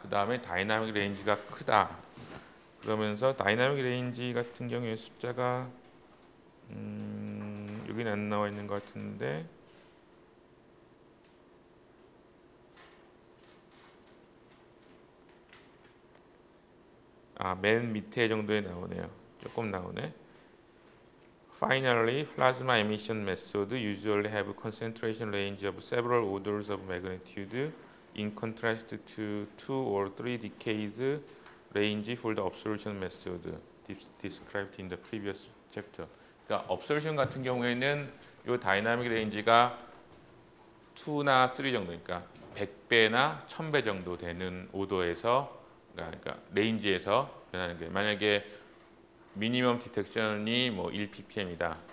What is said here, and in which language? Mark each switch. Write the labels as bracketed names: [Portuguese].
[Korean] 그 다음에 다이나믹 레인지가 크다. 그러면서 다이나믹 레인지 같은 경우에 숫자가 여기는 안 나와 있는 것 같은데 맨 밑에 정도에 나오네요. 조금 나오네. [English] Finally, plasma emission methods usually have concentration range of several orders of magnitude in contrast to 2 or 3 decades range for the observation method described in the previous chapter. [Korean] 그러니까 observation 같은 경우에는 이 다이나믹 레인지가 2나 3 정도니까 100배나 1000배 정도 되는 오더에서 그러니까 레인지에서 변하는 게 만약에 미니멈 디텍션이 뭐 1ppm이다.